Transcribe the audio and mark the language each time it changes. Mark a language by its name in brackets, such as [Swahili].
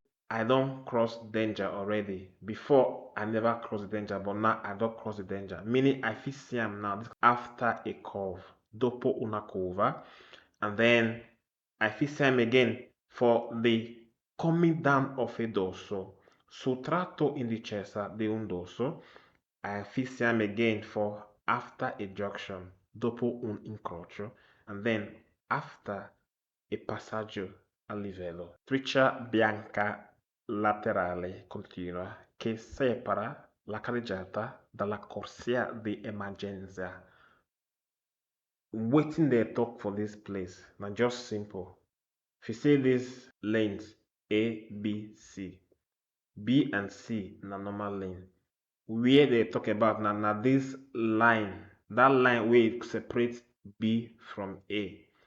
[English] I don't cross danger already. Before I never cross the danger, but now I don't cross the danger. Meaning I feel see am now after a curve, [Italian] dopo una curva, [English] and then I feel see am again for the coming down of a dorso. [Italian] Sul tratto in discesa di un dorso, [English] I feel see am again for after a junction, [Italian] dopo un incrocio, [English] and then after e passaggio a livello. [Italian] Striscia bianca laterale continua che separa la carreggiata dalla corsia di emergenza. [English] Waiting they talk for this place. Now just simple. If you see these lanes A, B, C, B and C na normal lane. Where they talk about now this line, that line where separates B from A.